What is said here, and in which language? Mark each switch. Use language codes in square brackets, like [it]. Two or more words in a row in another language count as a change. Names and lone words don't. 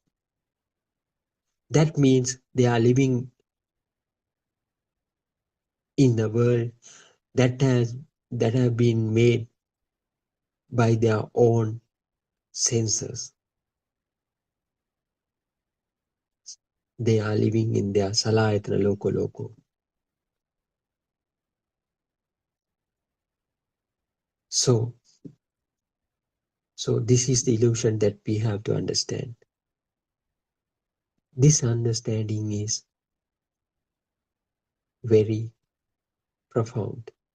[en] That means they are living in a world that have been made by their own senses. They are living in their salayatana [ss] loko loko. [en] So this is the illusion that we have to understand. This understanding is very profound.